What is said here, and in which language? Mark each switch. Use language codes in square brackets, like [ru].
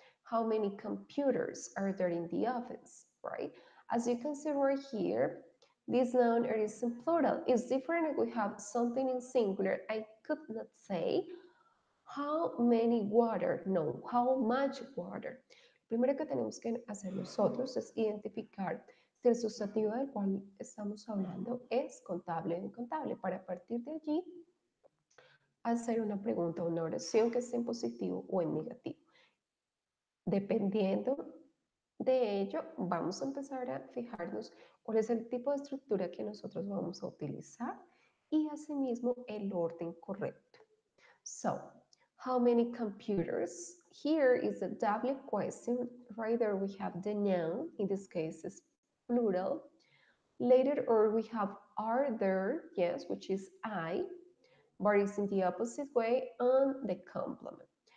[en] How many computers are there in the office, right? As you can see right here, this noun is in plural. It's different if we have something in singular. I could not say how many water, no, how much water. [es] Primero que tenemos que hacer nosotros es identificar si el sustantivo del cual estamos hablando es contable o incontable, para partir de allí hacer una pregunta, una oración que esté en positivo o en negativo. Dependiendo de ello, vamos a empezar a fijarnos cuál es el tipo de estructura que nosotros vamos a utilizar y asimismo el orden correcto. [en] So, how many computers? Here is a double question. Right there we have the noun, in this case is plural. Later or we have are there, yes, which is I, but it's in the opposite way on the complement.